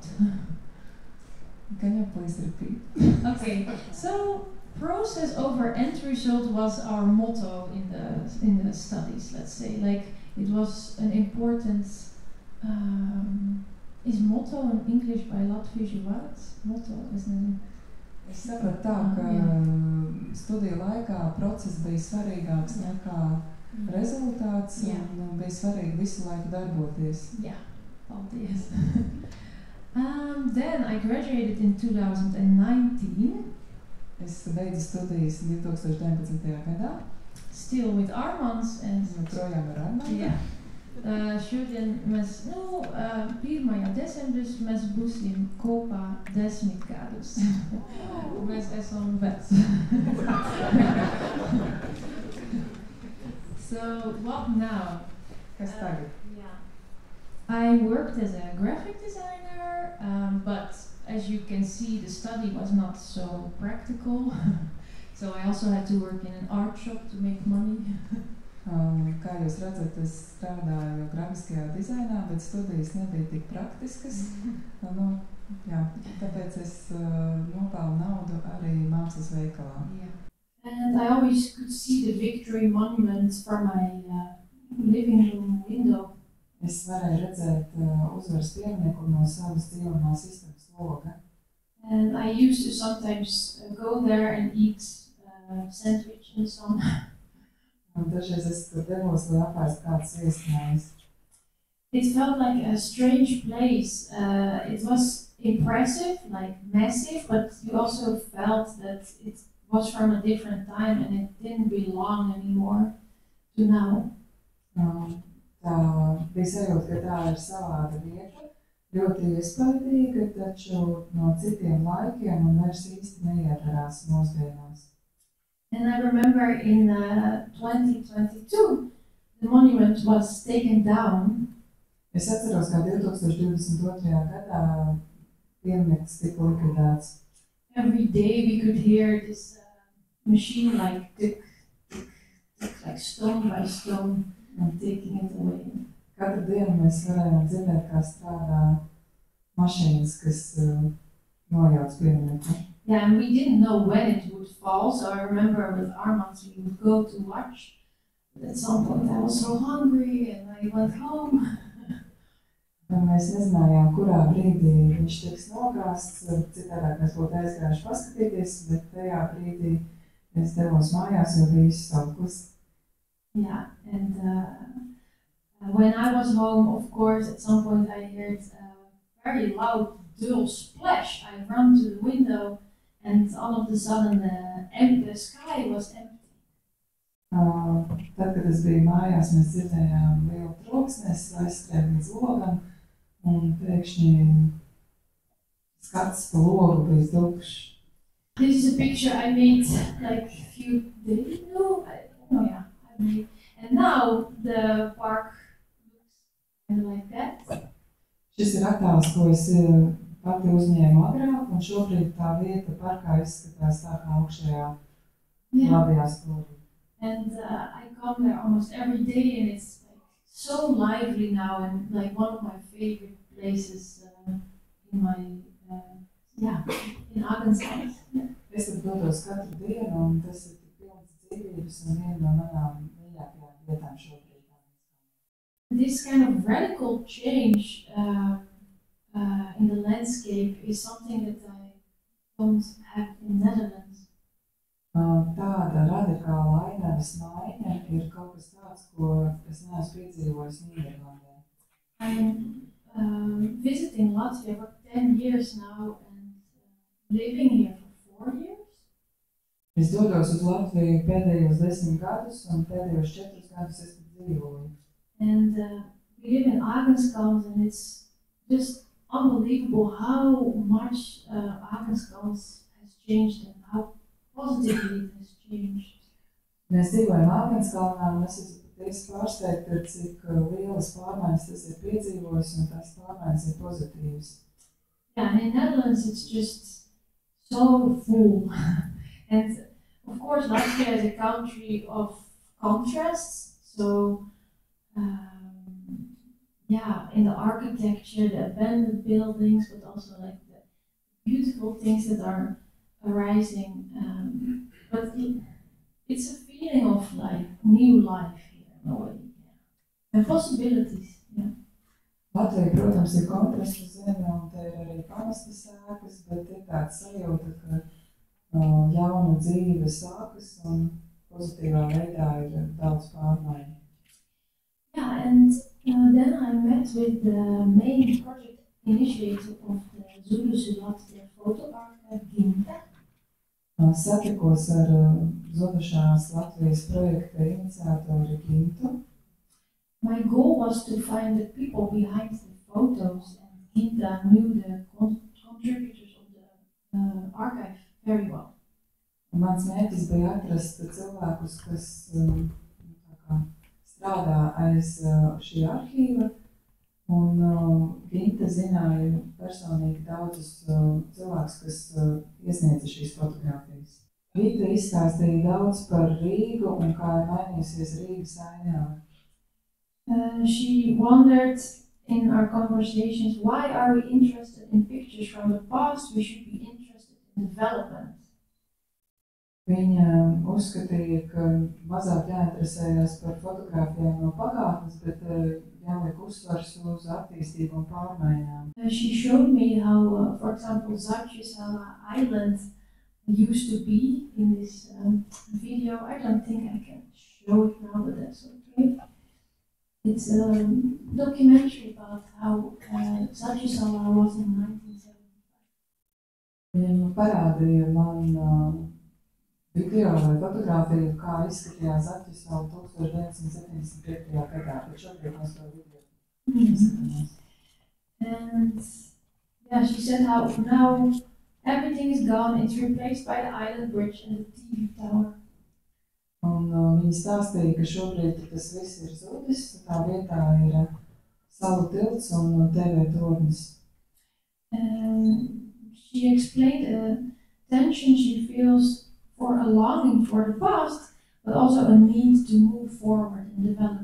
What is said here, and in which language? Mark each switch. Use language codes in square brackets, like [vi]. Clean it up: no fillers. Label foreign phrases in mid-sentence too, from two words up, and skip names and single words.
[en] Can you please repeat? Okay, so process over end result was our motto in the studies, let's say. Like it was an important is motto in English by [lv] Latviešu vārds? [en] Motto, isn't it? [lv] Es sapratu tā, ka studiju laikā process bija svarīgāks nekā rezultāts un bija svarīgi visu laiku darboties. [en] Yeah, paldies. Then I graduated in 2019. [lv] Es beidzu studijas 2019. gadā. [en] Still with Armands and [lv] projām ar Armandu. Yeah. Šodien mēs, 1. decembris mēs būsim kopā 10 gadus. Mēs esam veci. [en] So, what now? [lv] Kas tagad? [en] I worked as a graphic designer, but as you can see, the study was not so practical. So I also had to work in an art shop to make money. [lv] Kā jūs redzat, es strādāju grafiskajā dizainā, bet studijas nebija tik praktiskas. Tāpēc es nopelnu naudu arī mākslas veikalā. [en] And I always could see the Victory Monument from my living room window. [lv] Es varēju redzēt uzvaras pieminieku no savas dzīvonās istabas loga. [en] And I used to sometimes go there and eat sandwich and so on. [lv] Un dažreiz es tur devos, lai apēst kāds iesnājs. [en] It felt like a strange place. It was impressive, like massive, but you also felt that it was from a different time and it didn't belong anymore to now. [lv] Tā bija sajūta, ka tā ir savāda vieta, ļoti iespaidīga, taču no citiem laikiem un vairs īsti neiedarās mūsdienās. [en] And I remember in 2022, the monument was taken down. [lv] Es atceros, kā 2022. gadā piemineklis tika likvidēts. [en] Every day we could hear this machine like tick, tick, tick, like stone by stone, and taking it away. [lv] Katru dienu mēs varējām dzirdēt, kā strādā mašīnas, kas nojauc pieminekli. [en] Yeah, and we didn't know when it would fall, so I remember with Armands we would go to watch. But at some point I was so hungry and I went home. [lv] Un mēs nezinājām, kurā brīdī viņš tiks nogāsts, citādāk mēs būtu aizgājuši paskatīties, bet tajā brīdī es devos mājās, jo bija izsauklis. [en] Yeah, and when I was home, of course, at some point I heard a very loud, dull splash. I ran to the window and all of a sudden the sky was empty. [lv] Tad, kad es biju mājās, mēs dzirdējām lielu troksni, es aizskrēju līdz logam, un pēkšņi skats pa logu bija tukšs. [en] This is a picture I made like a few days ago. I made. And now the park looks kind of like that. [lv] Šis ir attēls, ko es pati uzņēmu agrāk, un šobrīd tā vieta parkā izskatās tā kā augšējā labajā stūrī. [en] And I come there almost every day, and it's like so lively now, and like one of my favorite places in my in Agensveld. [lv] Es tur dodos katru dienu, un tas ir tik pilns dzīvības, un viena no manām mīļākajām vietām šobrīd. [en] This kind of radical change in the landscape is something that I don't have in Netherlands. [lv] Tāda radikāla ainavas maiņa ir kaut kas tāds, ko es neesmu piedzīvojis Nīderlandē. [en] I'm visiting Latvia for 10 years now and living here for 4 years. [lv] Es dodos uz Latviju pēdējos 10 gadus, un pēdējos 4 gadus es tur dzīvoju. [en] And we live in Agenskans, and it's just unbelievable how much Agenskans has changed and how positively it has changed. [lv] Mēs dzīvojam Āgenskalnā, un es esmu patiesi pārsteigta, cik lielas pārmaiņas tas ir piedzīvojis, un tās pārmaiņas ir pozitīvas. [en] Yeah, and in Netherlands it's just so full. And of course, Latvia is a country of contrasts. So, yeah, in the architecture, the abandoned buildings, but also like the beautiful things that are arising. But it's a feeling of like new life here in a way, and possibilities. Yeah. [lv] Latvija, protams, ir kontrastu zeme, un te ir arī pamestas sēkas, bet ir tāds sajūta, ka jauna dzīve sākas, un pozitīvā veidā ir daudz pārmaiņu. [en] Yeah, and then I met with the main project initiator of the Zudusi Latvia photo archive, Ginta. [lv] Satikos ar Zudušās Latvijas projekta iniciatoru Gintu. [en] My goal was to find the people behind the photos, and Ginta knew the contributors of the archive very well. [lv] Mans mērķis bija atrast cilvēkus, kas strādā aiz šī arhīva, un Ginta zināja personīgi daudzus cilvēkus, kas iesniedza šīs fotogrāfijas. Ginta izstāstīja daudz par Rīgu un kā ir mainījusies Rīgas ainava. [en] She wondered in our conversations, why are we interested in pictures from the past? We should be interested in development. [lv] Viņa uzskatīja, ka mazāk jāinteresējas par fotogrāfijām no pagātnes, bet jāliek uzsvars uz attīstību un pārmaiņām. [en] She showed me how, for example, Zaķisala Island used to be in this video. I don't think I can show it now, but that's okay. It's a documentary about how Zaķisala was in 1975. [lv] Viņa parādīja man video vai fotogrāfiju, kā izskatījās Zaķisala 1975. gadā, bet šobrīd mēs to video izskatāmies. [en] And yeah, she said how now everything is gone, it's replaced by the island bridge and the TV tower. [lv] Un viņa stāstīja, ka šobrīd tas viss ir zudis, tā vietā ir salu tilts un TV tornis. [en] She explained a tension she feels for a longing for the past, but also a need to move forward and develop.